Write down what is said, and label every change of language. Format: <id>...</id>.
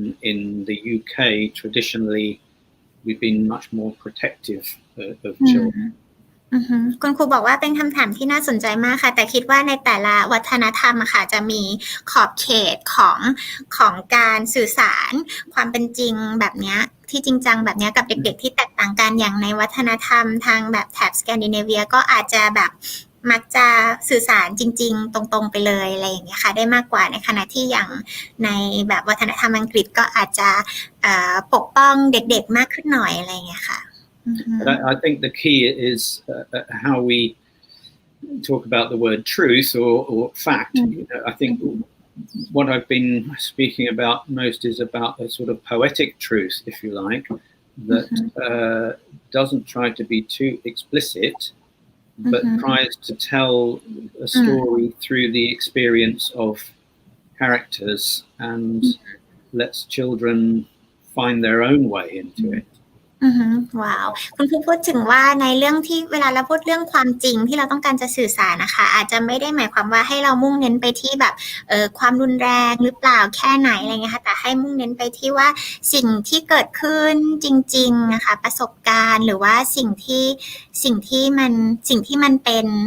<en>In the UK, traditionally, we've been much more protective of children.</en> <th>คุณครูบอกว่าเป็นคำถามที่น่าสนใจมากค่ะแต่คิดว่าในแต่ละวัฒนธรรมค่ะจะมีขอบเขตของการสื่อสารความเป็นจริงแบบนี้ที่จริงจังแบบนี้กับเด็กๆที่แตกต่างกันอย่างในวัฒนธรรมทางแบบแถบสแกนดิเนเวียก็อาจจะแบบมักจะสื่อสารจริงๆตรงๆไปเลยอะไรอย่างเงี้ยค่ะได้มากกว่าในขณะที่อย่างในแบบวัฒนธรรมอังกฤษก็อาจจะปกป้องเด็กๆมากขึ้นหน่อยอะไรอย่างเงี้ยค่ะ</th> <en>But I think the key is how we talk about the word truth or fact. I think what I've been speaking about most is about a sort of poetic truth, if you like, that doesn't try to be too explicit, but tries to tell a story through the experience of characters and lets children find their own way into it.</en> <th>ว้าวคุณครูพูดถึงว่าในเรื่องที่เวลาเราพูดเรื่องความจริงที่เราต้องการจะสื่อสารนะคะอาจจะไม่ได้หมายความว่าให้เรามุ่งเน้นไปที่แบบความรุนแรงหรือเปล่าแค่ไหนอะไรเงี้ยค่ะแต่ให้มุ่งเน้นไปที่ว่าสิ่งที่เกิดขึ้นจริงๆนะคะประสบการณ์หรือว่าสิ่งที่มันเป็น</th>